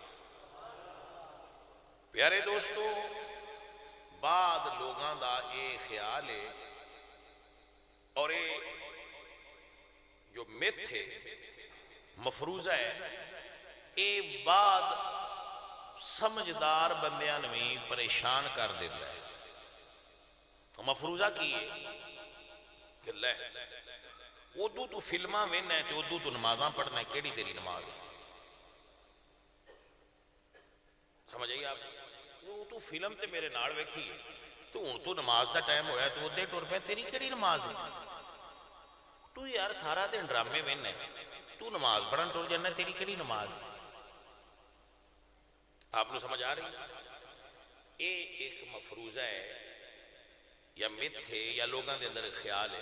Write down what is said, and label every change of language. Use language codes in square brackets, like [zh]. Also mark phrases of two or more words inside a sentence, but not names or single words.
[ur] پیارے دوستو، [pa] بعد لوگاں دا [ur] یہ خیال ہے اور یہ جو مت ہے، مفروضہ ہے، یہ بعد سمجھدار بندیاں بھی پریشان کر دیتا ہے. [pa] مفروضہ کی ہے کہ لے ادو تو فلماں وینا ہے تو ادو تو نمازاں پڑھنا ہے، کیڑی تیری نماز ہے؟ [ur] سمجھ آئی آپ؟ [pa] تو فلم تے میرے نال ویکھی ہے تو ہن تو نماز دا ٹائم ہویا تو ادے ٹر پیا، تیری کیڑی نماز ہے؟ تو یار سارا دن ڈرامے وینا ہے، تو نماز پڑھن ٹر جانا، تیری کیڑی نماز ہے؟ [ur] آپ نے سمجھ آ رہی ہے؟ یہ ایک مفروضہ ہے یا مت ہے یا [pa] لوگاں دے اندر [ur] خیال ہے.